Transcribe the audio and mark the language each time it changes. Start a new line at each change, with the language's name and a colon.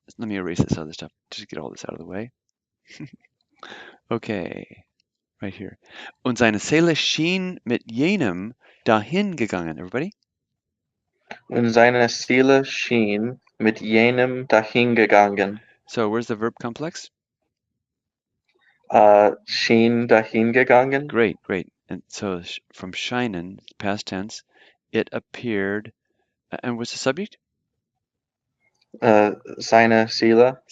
English: Let me erase this other stuff. Just get all this out of the way. Okay, right here.
German: Und seine Seele schien mit jenem dahin gegangen.
English: Everybody?
German: Und seine Seele schien mit jenem dahingegangen.
English: So where's the verb complex?
German: Schien dahingegangen.
English: Great, great. And so from scheinen, past tense, it appeared. And what's the subject?
German: Seine Seele.